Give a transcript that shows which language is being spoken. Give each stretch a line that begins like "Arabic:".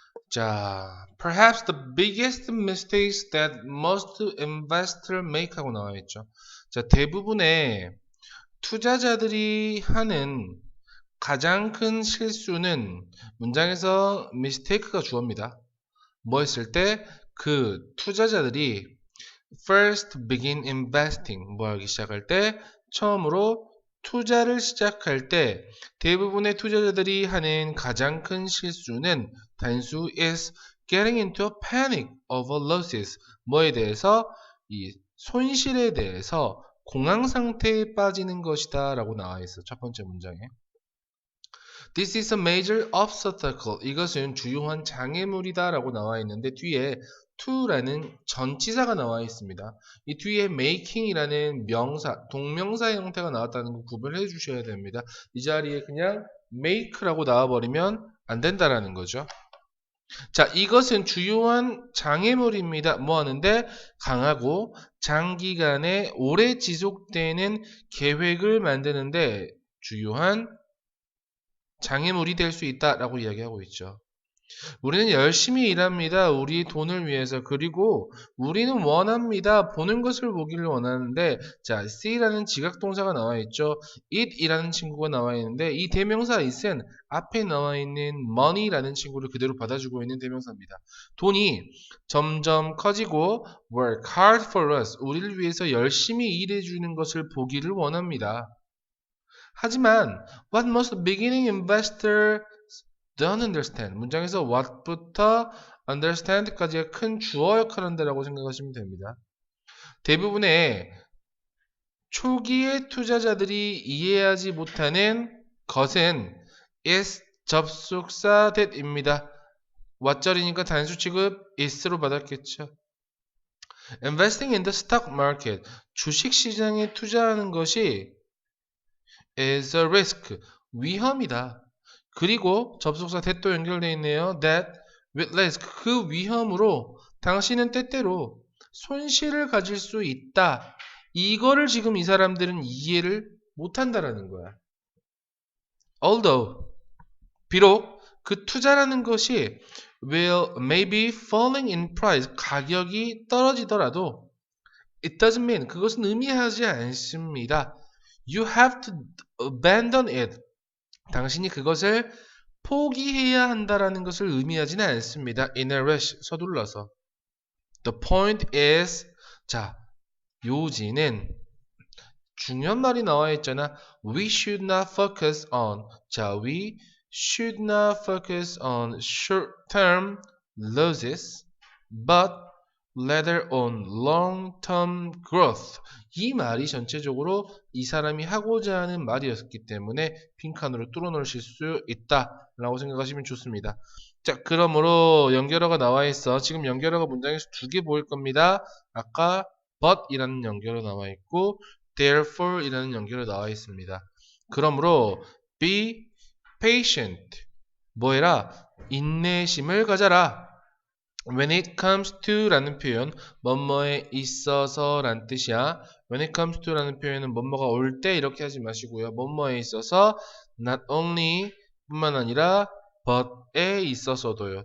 English: 자, perhaps the biggest mistakes that most investors make
Korean: 하고 나와 있죠. 자, 대부분의 투자자들이 하는 가장 큰 실수는 문장에서 mistake가 주어입니다. 뭐 했을 때 그 투자자들이
English: first begin investing
Korean: 뭐 하기 시작할 때 처음으로 투자를 시작할 때 대부분의 투자자들이 하는 가장 큰 실수는 단수
English: is getting into a panic over losses
Korean: 뭐에 대해서 이 손실에 대해서 공황 상태에 빠지는 것이다 라고 나와 있어 첫 번째 문장에.
English: This is a major obstacle.
Korean: 이것은 주요한 장애물이다 라고 나와 있는데 뒤에 to라는 전치사가 나와 있습니다. 이 뒤에 making이라는 명사, 동명사 형태가 나왔다는 거 구별해 주셔야 됩니다. 이 자리에 그냥 make라고 나와버리면 안 된다라는 거죠. 자, 이것은 주요한 장애물입니다. 뭐 하는데? 강하고 장기간에 오래 지속되는 계획을 만드는데 주요한 장애물이 될 수 있다라고 이야기하고 있죠. 우리는 열심히 일합니다. 우리 돈을 위해서. 그리고 우리는 원합니다. 보는 것을 보기를 원하는데 자, see라는 지각동사가 나와 있죠. it이라는 친구가 나와 있는데 이 대명사 it은 앞에 나와 있는 money라는 친구를 그대로 받아주고 있는 대명사입니다. 돈이 점점 커지고
English: work hard for us.
Korean: 우리를 위해서 열심히 일해주는 것을 보기를 원합니다. 하지만
English: what most beginning investors don't understand
Korean: 문장에서 what부터 understand까지가 큰 주어 역할을 한다라고 생각하시면 됩니다. 대부분의 초기의 투자자들이 이해하지 못하는 것은 is 접속사 that입니다. what절이니까 단수 취급 is로 받았겠죠.
English: Investing in the stock market
Korean: 주식 시장에 투자하는 것이
English: is a risk
Korean: 위험이다. 그리고 접속사 that도 연결되어 있네요.
English: That with risk
Korean: 그 위험으로 당신은 때때로 손실을 가질 수 있다. 이거를 지금 이 사람들은 이해를 못한다라는 거야.
English: Although
Korean: 비록 그 투자라는 것이
English: will maybe falling in price
Korean: 가격이 떨어지더라도
English: it doesn't mean
Korean: 그것은 의미하지 않습니다.
English: You have to abandon it.
Korean: 당신이 그것을 포기해야 한다라는 것을 의미하지는 않습니다.
English: In a rush,
Korean: 서둘러서.
English: The point is,
Korean: 자, 요지는 중요한 말이 나와 있잖아.
English: We should not focus on, 자, we should not focus on short-term losses, but rather on long-term growth.
Korean: 이 말이 전체적으로 이 사람이 하고자 하는 말이었기 때문에 빈칸으로 뚫어놓으실 수 있다라고 생각하시면 좋습니다. 자, 그러므로 연결어가 나와 있어. 지금 연결어가 문장에서 두 개 보일 겁니다. 아까 but이라는 연결어 나와 있고 therefore 이라는 연결어 나와 있습니다. 그러므로
English: be patient.
Korean: 뭐해라? 인내심을 가져라.
English: When it comes to
Korean: 라는 표현, 뭐뭐에 있어서 란 뜻이야.
English: When it comes to
Korean: 라는 표현은 뭐뭐가 올 때 이렇게 하지 마시고요. 뭐뭐에 있어서
English: not only
Korean: 뿐만 아니라 but에 있어서도요.